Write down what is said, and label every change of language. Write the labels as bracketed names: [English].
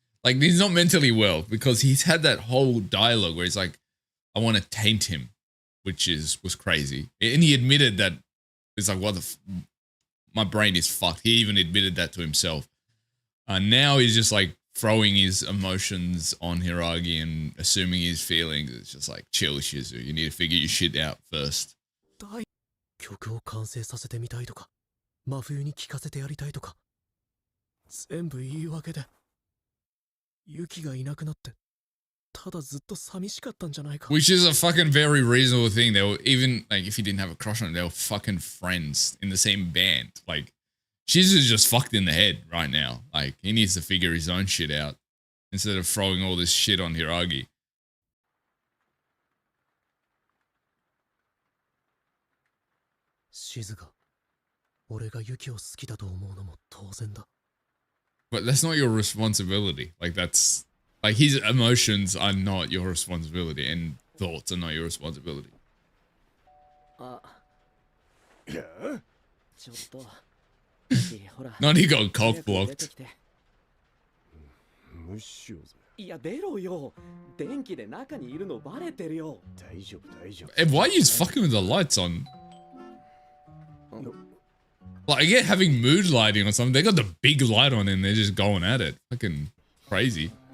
[English] Like, he's not mentally well because he's had that whole dialogue where he's like, "I want to taint him," which was crazy, and he admitted that it's like, "What my brain is fucked." He even admitted that to himself. Now he's just like throwing his emotions on Hiragi and assuming his feelings. It's just like, chill, Shizu. You need to figure your shit out first. [Japanese] 曲を完成させてみたいとか、真冬に聴かせてやりたいとか、全部言い訳で。ユキがいなくなって、ただずっと寂しかったんじゃないか。 [English] Which is a fucking very reasonable thing. They were even like, if he didn't have a crush on it, they were fucking friends in the same band. Like, Shizu's just fucked in the head right now. Like, he needs to figure his own shit out instead of throwing all this shit on Hiragi. [Japanese] シズが俺がユキを好きだと思うのも当然だ。 [English] But that's not your responsibility. Like, that's like his emotions are not your responsibility, and thoughts are not your responsibility. [Japanese] あ、ちょっと。ほら。 [English] Not he got cock blocked. [Japanese] 無視しようぜ。いや出ろよ。電気で中にいるのバレてるよ。大丈夫大丈夫。 [English] And why are you fucking with the lights on? Like, I get having mood lighting or something. They got the big light on and they're just going at it. Fucking crazy.